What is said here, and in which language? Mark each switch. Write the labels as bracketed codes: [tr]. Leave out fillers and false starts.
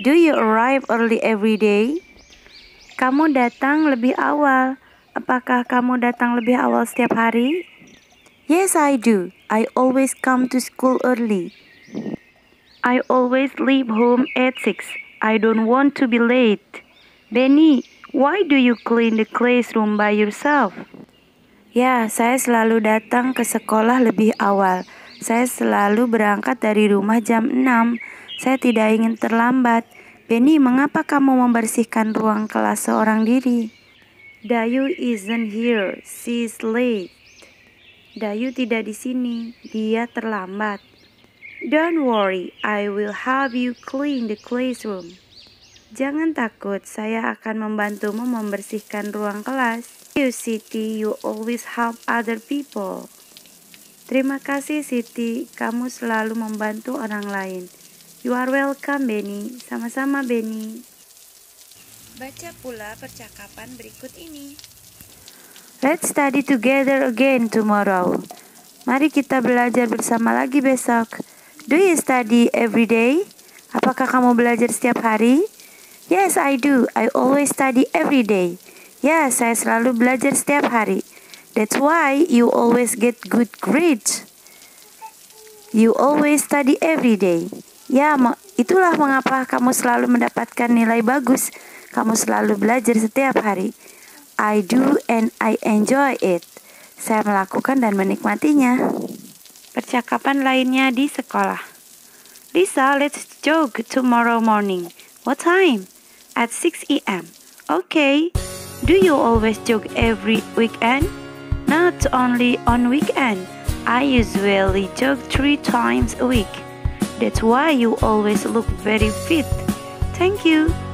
[en] Do you arrive early every day? [id] Kamu datang lebih awal. Apakah kamu datang lebih awal setiap hari? [en] Yes, I do. I always come to school early. I always leave home at 6. I don't want to be late. Benny, why do you clean the classroom by yourself? [id] Ya, saya selalu datang ke sekolah lebih awal. Saya selalu berangkat dari rumah jam 6. Saya tidak ingin terlambat. Benny, mengapa kamu membersihkan ruang kelas seorang diri? [en] Dayu isn't here. She's late. [id] Dayu tidak di sini. Dia terlambat. [en] Don't worry, I will help you clean the classroom. [id] Jangan takut, saya akan membantumu membersihkan ruang kelas. [en] You, Siti, you always help other people. [id] Terima kasih, Siti. Kamu selalu membantu orang lain. [en] You are welcome, Benny. [id] Sama-sama, [en] Benny. [id] Baca pula percakapan berikut ini. [en] Let's study together again tomorrow. [id] Mari kita belajar bersama lagi besok. [en] Do you study every day? [id] Apakah kamu belajar setiap hari? [en] Yes, I do. I always study every day. [id] Ya, saya selalu belajar setiap hari. [en] That's why you always get good grades. You always study every day. [id] Ya, itulah mengapa kamu selalu mendapatkan nilai bagus. Kamu selalu belajar setiap hari. [en] I do and I enjoy it. [id] Saya melakukan dan menikmatinya. Percakapan lainnya di sekolah. [en] Lisa, let's jog tomorrow morning. What time? At 6 a.m. Okay. Do you always jog every weekend? Not only on weekend. I usually jog 3 times a week. That's why you always look very fit. Thank you.